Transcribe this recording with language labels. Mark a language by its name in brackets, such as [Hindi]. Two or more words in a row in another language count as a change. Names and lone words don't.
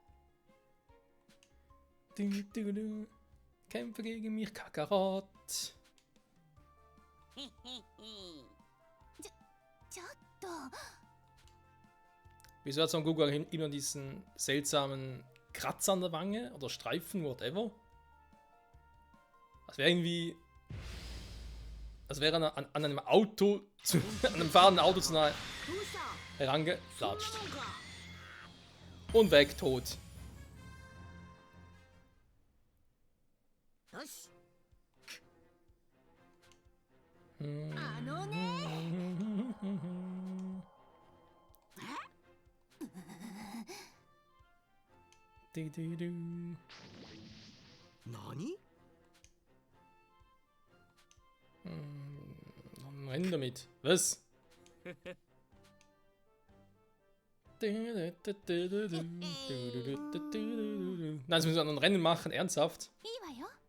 [German] Kämpfe gegen mich, Kakarot. [Japanese] ちょっと [German] Wieso hat Son Goku immer diesen seltsamen Kratzer an der Wange oder Streifen, whatever? Das wäre irgendwie. Als wäre er an einem Auto, an einem fahrenden Auto zu nahe [Japanese] どうした [German] herangeflatscht. [Japanese] そうなのか [German] Und weg, tot. [Japanese] よしあのね Nani? [German] Rennen damit. Was? Nein, das müssen wir ein Rennen machen, ernsthaft. [Japanese] いいわよ